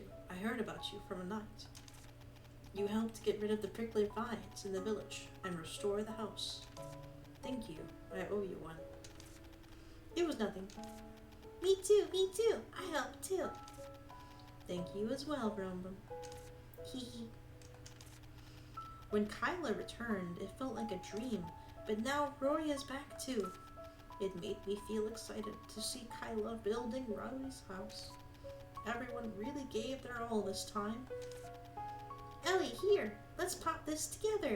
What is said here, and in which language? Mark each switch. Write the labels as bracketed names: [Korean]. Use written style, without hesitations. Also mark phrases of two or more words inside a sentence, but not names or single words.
[English] I heard about you from a night. You helped get rid of the prickly vines in the village and restore the house. Thank you. I owe you one. It was nothing. Me too, me too. I helped too. Thank you as well, Brombo. Hee hee. When Kyla returned, it felt like a dream, but now Roy is back too. It made me feel excited to see Kyla building Roy's house. Everyone really gave their all this time. Ellie, here, let's pop this together.